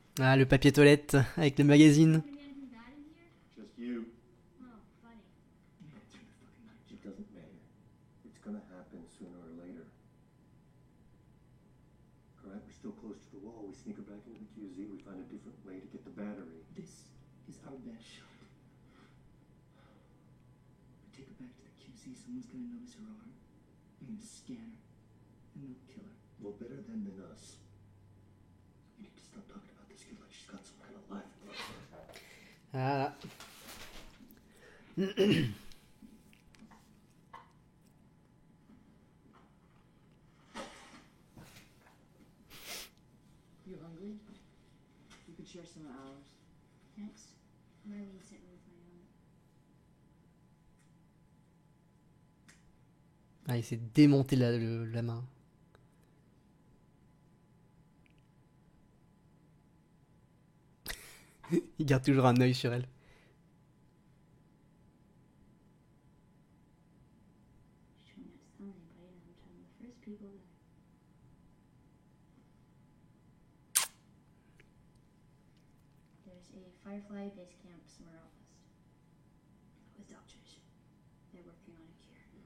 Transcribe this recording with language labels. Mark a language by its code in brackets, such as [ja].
[fr] Ah, le papier toilette avec le magazine. [en] Gonna be anything bad in here? Just you. Oh, funny. Get through the fucking night. It doesn't matter. It's gonna happen sooner or later. Alright, we're still close to the wall. We sneak her back into the QZ. We find a different way to get the battery. This is our best shot. We take her back to the QZ. Someone's gonna notice her arm. They're gonna scan her. And they'll kill her. Well, better them than us. You need to stop talking about this kid like she's got some kind of life. [fr] Voilà. [en] You hungry? You could share some of ours. Thanks. Marlene sent me with my own. [fr] Ah, il s'est démonté la main. Il garde toujours un œil sur elle. [en] She told me not to tell anybody, and I'm telling the first people that. There's a Firefly base camp somewhere out west. With doctors. They're working on a cure.